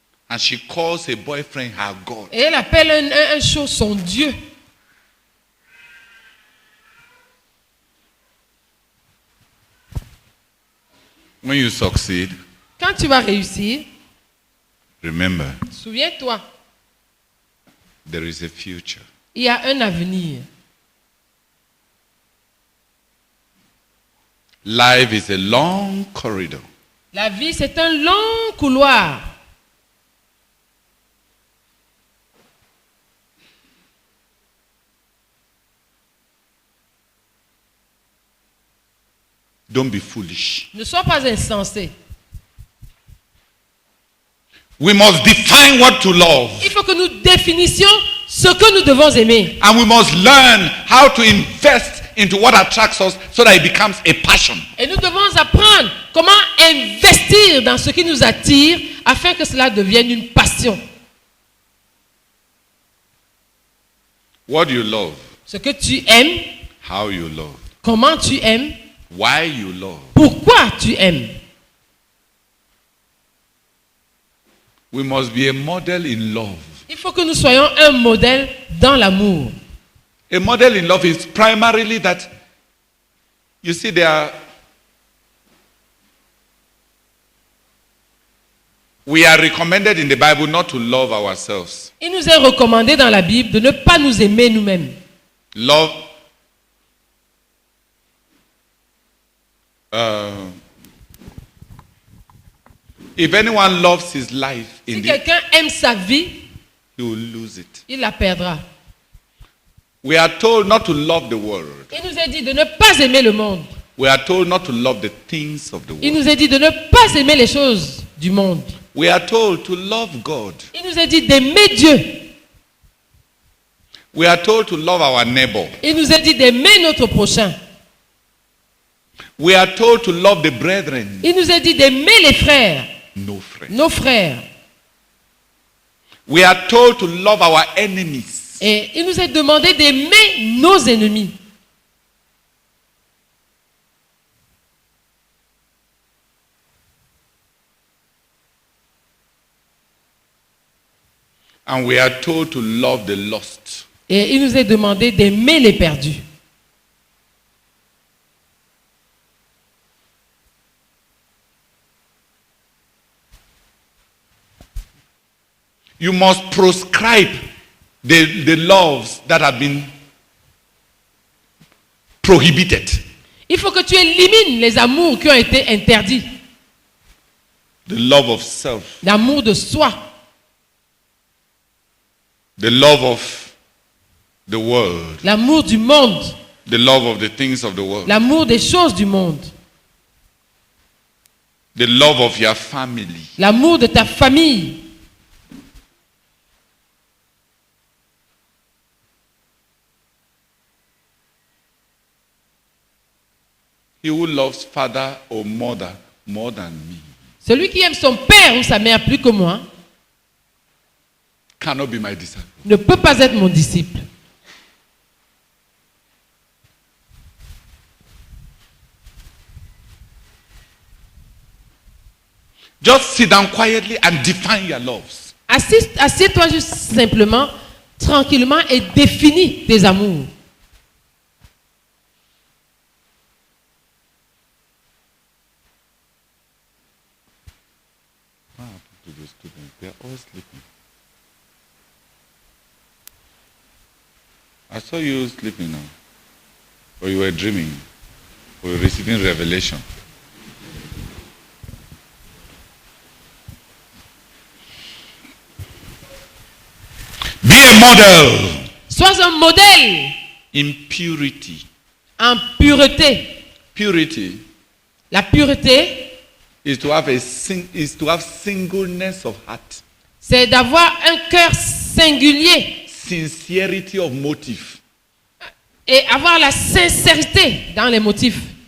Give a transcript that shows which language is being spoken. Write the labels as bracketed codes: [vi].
[en] And she calls her boyfriend her God. [fr] Et elle appelle un chaud son Dieu. [en] When you succeed, [fr] Quand tu vas réussir, [en] remember, [fr] souviens-toi, [en] there is a future. [fr] il y a un avenir. [en] Life is a long corridor. [fr] La vie, c'est un long couloir. [en] Don't be foolish. [fr] Ne sois pas insensé. [en] We must define what to love. [fr] Il faut que nous définissions ce que nous devons aimer. [en] And we must learn how to invest into what attracts us so that it becomes a passion. [fr] Et nous devons apprendre comment investir dans ce qui nous attire afin que cela devienne une passion. [en] What you love, [fr] Ce que tu aimes, [en] how you love, [fr] comment tu aimes, [en] why you love. [fr] pourquoi tu aimes. [en] We must be a model in love. [fr] Il faut que nous soyons un modèle dans l'amour. [en] A model in love is primarily that, you see, we are recommended in the Bible not to love ourselves. [fr] Il nous est recommandé dans la Bible de ne pas nous aimer nous-mêmes. [en] Love, if anyone loves his life, [fr] Si quelqu'un aime sa vie, [en] he will lose it. [fr] il la perdra. [en] We are told not to love the world. [fr] Il nous est dit de ne pas aimer le monde. [en] We are told not to love the things of the [fr] Il [en] world. [fr] nous est dit de ne pas aimer les choses du monde. [en] We are told to love God. [fr] Il nous est dit d'aimer Dieu. [en] We are told to love our neighbor. [fr] Il nous est dit d'aimer notre prochain. [en] We are told to love the brethren. [fr] Il nous est dit d'aimer les frères, [en] No friend. [fr] nos frères. [en] We are told to love our enemies. [fr] Et il nous est demandé d'aimer nos ennemis. [en] And we are told to love the lost. [fr] Et il nous est demandé d'aimer les perdus. [en] You must proscribe the loves that have been prohibited. [fr] Il faut que tu élimines les amours qui ont été interdits. [en] The love of self. [fr] L'amour de soi, [en] The love of the world. [fr] l'amour du monde, [en] The love of the things of the world. [fr] l'amour des choses du monde, [en] The love of your family. [fr] l'amour de ta famille. [en] He who loves father or mother more than me [fr] Celui qui aime son père ou sa mère plus que moi [en] cannot be my disciple. [fr] ne peut pas être mon disciple. [en] Just sit down quietly and define your loves. [fr] Assieds-toi juste simplement, tranquillement et définis tes amours. [en] What happened to the students? They are all sleeping. I saw you sleeping now. Or you were dreaming. Or you were receiving revelation. Be a model [fr] Sois un modèle [en] in purity, [fr] en pureté, [en] Purity [fr] La pureté, [en] is to have singleness of heart, [fr] c'est d'avoir un cœur singulier [en] sincerity of motive, [fr] et avoir la sincérité dans les motifs.